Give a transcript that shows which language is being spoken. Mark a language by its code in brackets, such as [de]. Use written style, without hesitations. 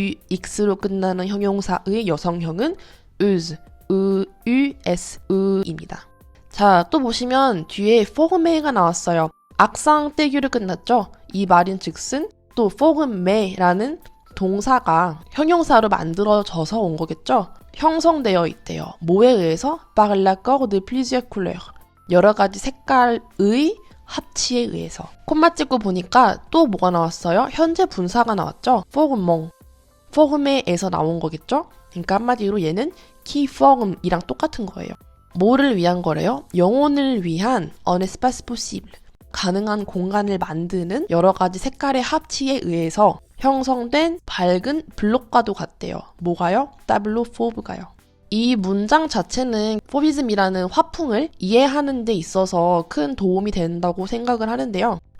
[ko] x로 끝나는 형용사의 여성형은 euse, eus입니다. 자, 또 보시면 뒤에 forme가 나왔어요. 악상 떼규를 끝났죠? 이 말인즉슨 또 forme라는 동사가 형용사로 만들어져서 온 거겠죠? 형성되어 있대요. 뭐에 의해서? [fr] par l'accord de plusieurs couleurs. [ko] 여러 가지 색깔의 합치에 의해서. 콤마 찍고 보니까 또 뭐가 나왔어요? 현재 분사가 나왔죠? formant. form에서 나온 거겠죠? 그러니까 한마디로 얘는 qui forme이랑 똑같은 거예요. 뭐를 위한 거래요? 영혼을 위한 [fr] un espace possible. [ko] 가능한 공간을 만드는 여러 가지 색깔의 합치에 의해서 형성된 밝은 블록과도 같대요. 뭐가요? 타블로 포브가요. 이 문장 자체는 포비즘이라는 화풍을 이해하는 데 있어서 큰 도움이 된다고 생각을 하는데요.